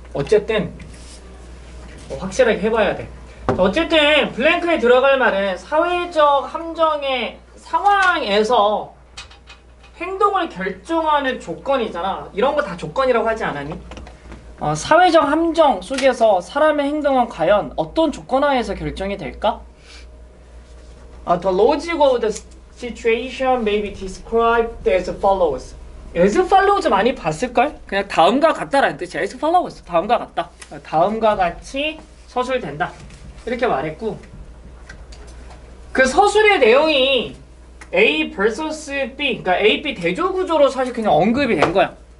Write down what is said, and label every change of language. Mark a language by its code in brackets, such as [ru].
[ko] 어쨌든 확실하게 해봐야 돼. 어쨌든 블랭크에 들어갈 말은 사회적 함정의 상황에서 행동을 결정하는 조건이잖아. 이런 거 다 조건이라고 하지 않았니? 사회적 함정 속에서 사람의 행동은 과연 어떤 조건 하에서 결정이 될까? [en] The logic of the situation may be described as follows. [ko] as follows 많이 봤을걸? 그냥 다음과 같다라는 뜻이야. as follows. 다음과 같다. 다음과 같이 서술된다. 이렇게 말했고 그 서술의 내용이 A vs B, 그러니까 A, B 대조구조로 사실 그냥 언급이 된 거야.